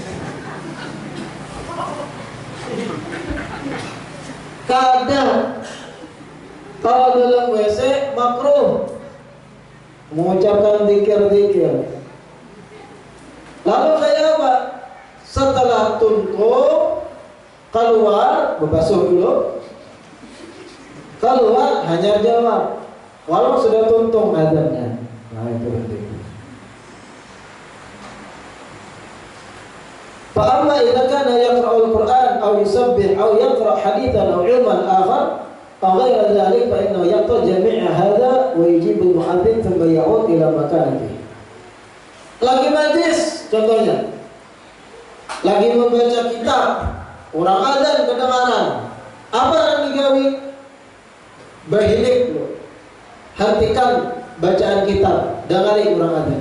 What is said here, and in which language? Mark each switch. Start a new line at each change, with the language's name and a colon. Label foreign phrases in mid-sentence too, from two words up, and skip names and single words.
Banjar: Kadang kalau dalam WC makruh mengucapkan zikir-zikir. Lalu kayak apa? Setelah tuntuk keluar, berbasuh dulu, keluar hanya jawab walau sudah tuntung adzannya. Nah itu penting.
Arabic: فأما إذا كان يقرأ القرآن أو يسبح أو يقرأ حديثا أو علما آخر أو غير ذلك فإنه يقطع جميع هذا ويجيب المؤذن ثم يعود إلى مكانه.
Banjar: Lagi majlis contohnya, lagi membaca kitab, orang adzan kedengaran, apa yang digawi? Berhilik lo, hentikan bacaan kitab, dengari orang adzan.